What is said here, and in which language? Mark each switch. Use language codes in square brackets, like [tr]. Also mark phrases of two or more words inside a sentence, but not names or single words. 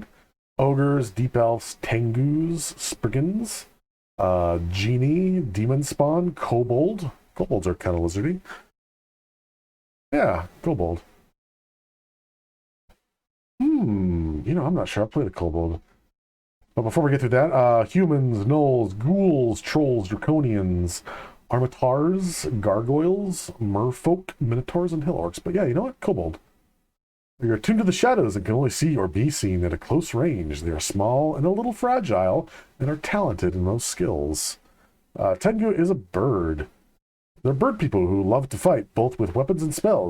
[en] Ogres, deep elves, tengus, spriggans. Genie, demon spawn, kobold. Kobolds are kind of lizardy. Yeah, kobold. I'm not sure. I played a kobold. But before we get through that, humans, gnolls, ghouls, trolls, draconians, armatars, gargoyles, merfolk, minotaurs, and hill orcs. But yeah, you know what? Kobold. They are attuned to the shadows and can only see or be seen at a close range. They are small and a little fragile and are talented in those skills. Tengu is a bird. They're bird people who love to fight, both with weapons and spells.